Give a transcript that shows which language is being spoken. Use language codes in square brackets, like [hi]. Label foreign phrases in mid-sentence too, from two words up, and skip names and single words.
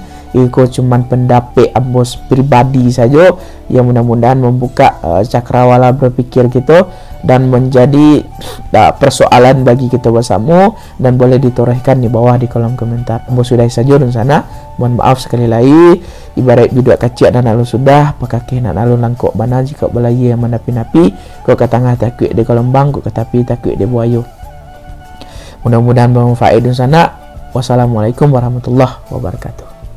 [id] Itu cuman pendapat Ambo pribadi saja yang mudah-mudahan membuka cakrawala berpikir kita dan menjadi persoalan bagi kita bersama, dan boleh ditorehkan di bawah di kolom komentar. Ambo sudah saja di sana. Mohon maaf sekali lagi. [min] Ibarat biduak kacik dan alun sudah, pakaki nak alun langkok bana jika belagi yang menapi-napi, kau ke tengah takut di gelombang, kau ke tepi takut di buayu. [id] Mudah-mudahan bermanfaat di sana. [ar] Wassalamualaikum warahmatullahi wabarakatuh.